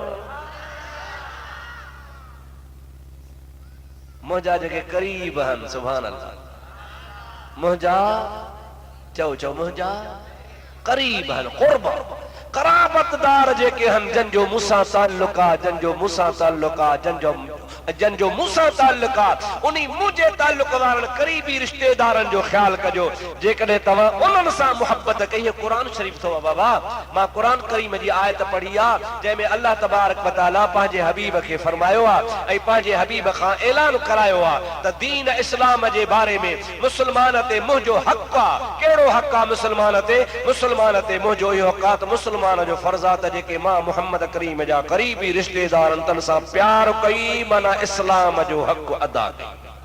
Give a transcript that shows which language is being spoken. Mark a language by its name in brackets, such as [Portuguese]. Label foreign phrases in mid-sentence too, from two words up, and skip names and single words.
[Sindhi] मुंहिंजा जेके क़रीब आहिनि, [Arabic] سبحان الله, [Sindhi] मुंहिंजा चओ चओ मुंहिंजा क़रीब आहिनि, क़ुर्ब कराबतदार जेके आहिनि, जंहिंजो मूंसां ताल्लुक आहे, जंहिंजो मूंसां ताल्लुक आहे, जंहिंजो जन जो मूसा ताल्लुक आ उन्हीं मुझे ताल्लुक वारन करीबी रिश्तेदारन जो ख्याल कजो जेकॾहिं तव्हां उन्हनि सां मुहब्बत कई। कुरान शरीफ थो बाबा, मां कुरान करीम जी आयत पढ़ी आ जंहिंमें [Arabic] الله تبارك وتعالى [Sindhi] पंहिंजे हबीब खे फरमायो आहे ऐं पंहिंजे हबीब खां ऐलान करायो आहे त दीन इस्लाम जे बारे में मुस्लमान ते मुंहिंजो हक़ आहे। कहिड़ो हक़ आहे मुस्लमान ते? मुस्लमान ते मुंहिंजो इहो हक़ आहे त मुस्लमान जो फर्ज़ आहे त जेके मां मुहम्मद करीम जा करीबी रिश्तेदार तन सां प्यार कई माना इस्लाम जो हक़ अदा कई।